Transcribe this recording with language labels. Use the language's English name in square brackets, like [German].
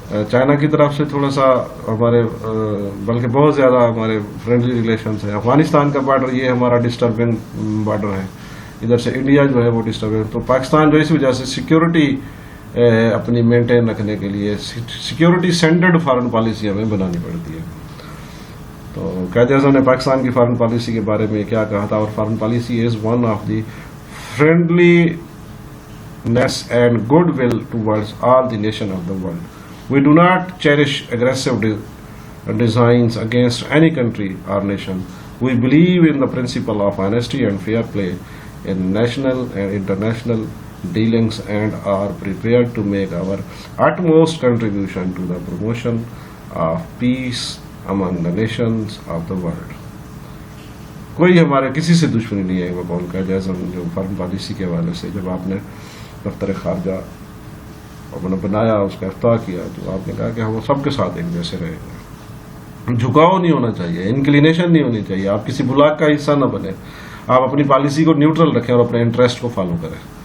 [Urdu] China کی طرف سے تھوڑا سا ہمارے بلکہ بہت زیادہ ہمارے فرینڈلی ریلیشنز ہیں۔ افغانستان کا بارڈر یہ ہمارا ڈسٹربنگ بارڈر ہے، ادھر سے انڈیا جو ہے وہ ڈسٹربنگ، تو پاکستان جو اس وجہ سے سیکیورٹی اپنی مینٹین رکھنے کے لیے سیکیورٹی سینٹرڈ فارن پالیسی ہمیں بنانی پڑتی ہے۔ تو قائد اعظم نے پاکستان کی فارن پالیسی کے بارے میں کیا کہا تھا، [English] اور foreign policy is one of the friendliness and goodwill towards all the nation of the world. We do not cherish aggressive designs against any country or nation. We believe in the principle of honesty and fair play in national and international dealings and are prepared to make our utmost contribution to the promotion of peace among the nations of the world. [Urdu] کوئی ہمارے کسی سے دشمنی نہیں ہے. وہ قول قائد اعظم جو فارن پالیسی کے حوالے سے جب آپ نے دفتر خارجہ بنایا، اس کا افتتاح کیا، تو آپ نے کہا کہ ہم سب کے ساتھ ایک جیسے رہیں گے، جھکاؤ نہیں ہونا چاہیے، انکلینیشن نہیں ہونی چاہیے، آپ کسی بلاک کا حصہ نہ بنے، آپ اپنی پالیسی کو نیوٹرل رکھیں اور اپنے انٹرسٹ کو فالو کریں.